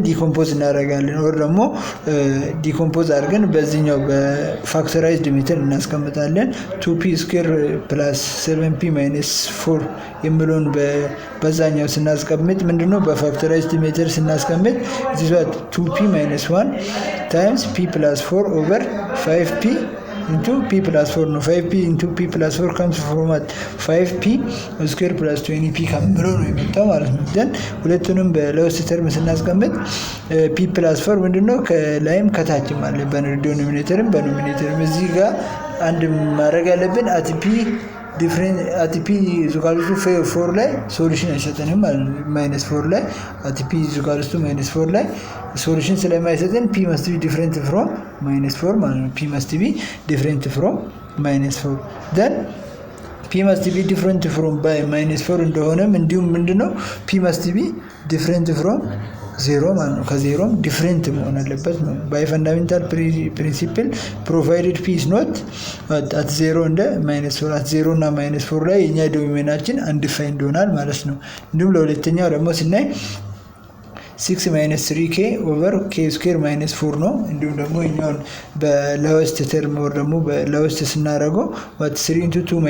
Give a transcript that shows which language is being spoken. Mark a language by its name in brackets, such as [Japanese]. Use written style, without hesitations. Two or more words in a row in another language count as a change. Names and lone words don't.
[Amharic] ዲኮምፖዝ እናደርጋለን or ደግሞ ዲኮምፖዝ አድርገን በዚህኛው [English] factorized method [Amharic] እናስቀምጣለን። [English] 2p square plus 7p minus 4 [Amharic] የሚለውን በዛኛው ስናስቀምጥ ምንድነው [English] factorized method [Amharic] ስናስቀምጥ [English] this is 2p minus 1 times p plus 4 over 5p into p plus 4 [Amharic] ነው። [English] 5p into p plus 4 comes from 5p square plus 20p [Amharic] ከምለው ነው የመጣው ማለት ነው። then ሁለቱንም [English] lowest term [Amharic] ስናስቀምጥ [English] p plus 4 [Amharic] ምንድነው ከላይም ከታችም አለ በዲኖሚኔተርም በኖሚኔተርም እዚህ ጋር አንድ ማድረግ ያለብን [English] at p equals to 4 [Amharic] ላይ ሶሉሽን አይሰጠንም ማለት ነው። -4 ላይ [English] at p equals to -4 [Amharic] ላይ ሶሉሽን [English] ስለማይሰጠን p must be different from -4 [Amharic] ማለት ነው። [English] p must be different from -4 then p must be different from [Amharic] by -4 እንደሆነም እንዲሁም ምንድነው [English] p must be different from 0 [Amharic] ማለት ነው። ከዜሮም ዲፈረንት መሆን አለበት ነው። [English] by fundamental principle provided p is not at 0 [Amharic] እንደ -4 [English] at 0 [Amharic] እና -4 ላይ የኛ ዶሜናችን undefined ይሆናል ማለት ነው። እንዲሁም ለሁለተኛው ደግሞ ስናይ 6 [English] 3k over k square minus 4 [Amharic] ነው። እንዲሁም ደግሞ እኛውን [English] lowest term [Amharic] or ደግሞ በለውስት ስናደርገው 3 into